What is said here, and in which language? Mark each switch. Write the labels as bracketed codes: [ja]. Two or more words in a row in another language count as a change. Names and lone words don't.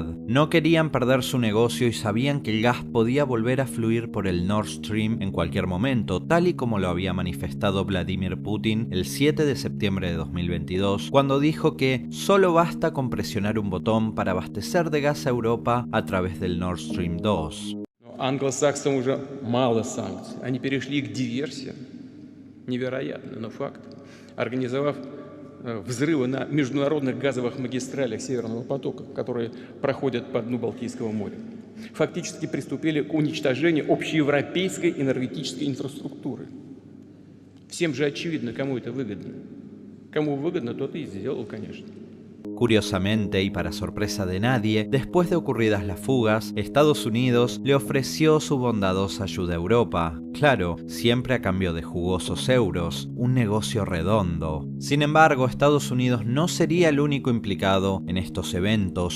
[es] No querían perder su negocio y sabían que el gas podía volver a fluir por el Nord Stream en cualquier momento, tal y como lo había manifestado Vladimir Putin el 7 de septiembre de 2022, cuando dijo que solo basta con presionar un botón para abastecer de gas a Europa a través del Nord Stream 2. [ru] Англосаксам уже мало санкций. Они перешли к диверсиям. Невероятно, но факт. Организовав взрывы на международных газовых магистралях Северного потока, которые проходят по дну Балтийского моря. Фактически приступили к уничтожению общеевропейской энергетической инфраструктуры. Всем же очевидно, кому это выгодно. Кому выгодно, тот и сделал, конечно. [es] Curiosamente, y para sorpresa de nadie, después de ocurridas las fugas, Estados Unidos le ofreció su bondadosa ayuda a Europa. Claro, siempre a cambio de jugosos euros, un negocio redondo. Sin embargo, Estados Unidos no sería el único implicado en estos eventos.